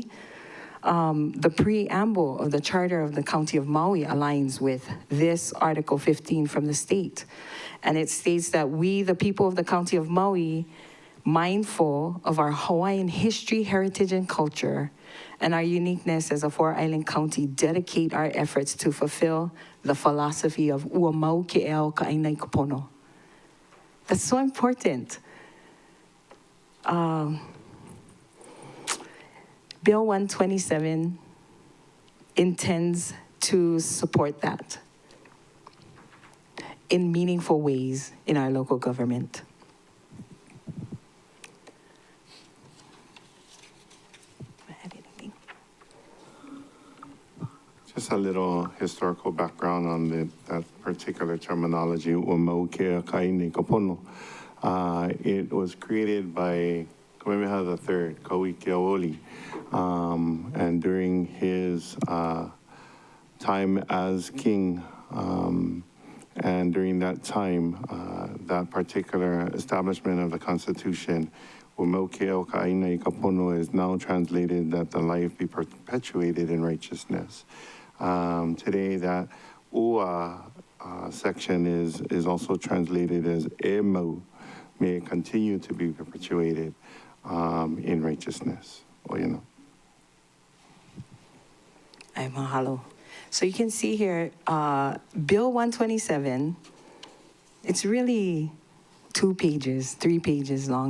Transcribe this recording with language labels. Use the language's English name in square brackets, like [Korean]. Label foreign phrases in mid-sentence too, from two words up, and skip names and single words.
[English] The preamble of the charter of the county of Maui aligns with this Article 15 from the state. And it states that we, the people of the county of Maui, mindful of our Hawaiian history, heritage, and culture, and our uniqueness as a four-island county, dedicate our efforts to fulfill the philosophy of [Hawaiian] ua mau ke eo ʻāina i ka pono. [English] That's so important. Bill 127 intends to support that in meaningful ways in our local government. Just a little historical background on that particular terminology, [Hawaiian] ua mau ke ʻāina i ka pono. [English] It was created by Kamehameha III, Kauikeaoli, and during his time as king, and during that time, that particular establishment of the Constitution, [Hawaiian] ua mau ke ʻāina i ka pono, [English] is now translated that the life be perpetuated in righteousness. Today, that ua section is also translated as [Hawaiian] e mau, [English] may it continue to be perpetuated in righteousness. Oyana. Ay, mahalo. So you can see here, Bill 127, it's really 2 pages, 3 pages long.